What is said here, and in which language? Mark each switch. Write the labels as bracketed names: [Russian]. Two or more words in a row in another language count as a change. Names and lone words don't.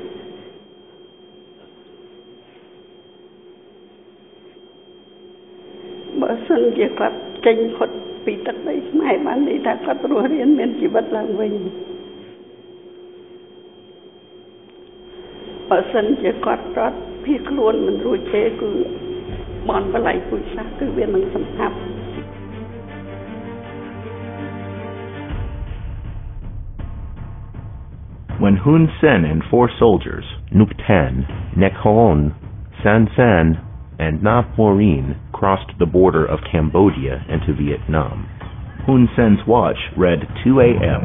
[Khmer] បើសិនជាគាត់ចេញផុតពីទឹកដីខ្មែរបានន័យថាគាត់រស់រានមានជីវិតឡើងវិញបើសិនជាគាត់រត់ភៀសខ្លួនមិនរួចទេគឺបនបល័យពុជសាសគឺវានឹងសម្លាប់ [English] When Hun Sen and 4 soldiers, Nuc Tan, Nek Hoon, San San, and Nap Morin crossed the border of Cambodia into Vietnam, Hun Sen's watch read 2 a.m.